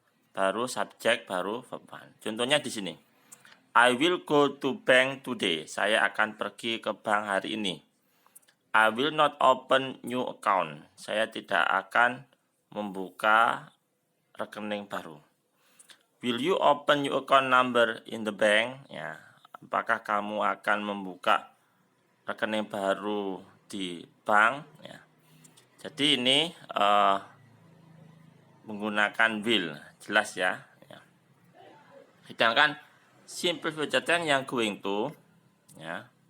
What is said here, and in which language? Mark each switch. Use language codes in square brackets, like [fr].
[id] Baru subjek baru verb 1. Contohnya di sini. [en] I will go to bank today. [id] Saya akan pergi ke bank hari ini. [en] I will not open new account. [id] Saya tidak akan membuka rekening baru. [en] Will you open new account number in the bank? [id] Ya, apakah kamu akan membuka rekening baru di bank? Ya. Jadi ini menggunakan will, jelas ya. Ya. Sedangkan simple future tense yang going to, ya.